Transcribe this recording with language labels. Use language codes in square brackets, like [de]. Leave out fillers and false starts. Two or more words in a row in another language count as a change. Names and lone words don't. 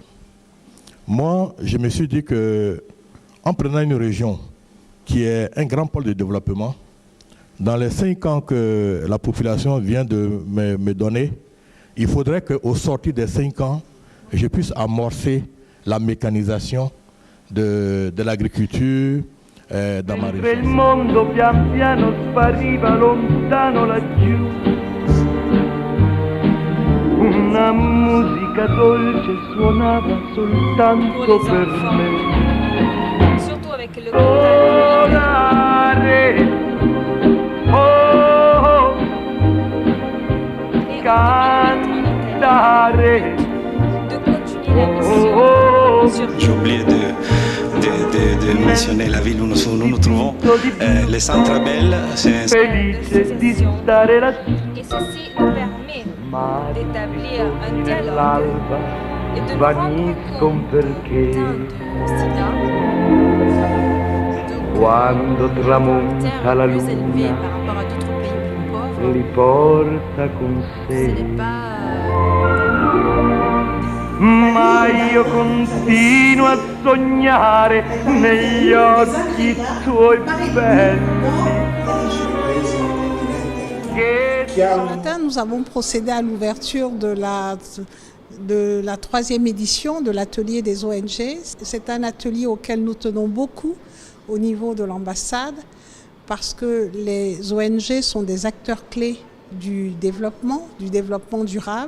[fr] Moi, je me suis dit que, en prenant une région qui est un grand pôle de développement, dans les 5 ans que la population vient de me donner, il faudrait qu'au sortir des 5 ans, je puisse amorcer la mécanisation de l'agriculture dans ma région. [it] Il mondo pian piano spariva lontano laggiù. Una musica dolce suonava soltanto per me. [fr] Surtout avec le [it] Volare, oh, cantare. [fr] J'ai oublié de mentionner la ville où nous trouvons. Les Centrabelles, c'est Et ceci nous permet d'établir un dialogue et de nous rendre compte [it] Quando tramonta la luna li porta con sé. Ma io continuo a sognare negli occhi tuoi belli. [fr] Ce matin, nous avons procédé à l'ouverture de la 3e édition de l'atelier des ONG. C'est un atelier auquel nous tenons beaucoup au niveau de l'ambassade parce que les ONG sont des acteurs clés du développement durable.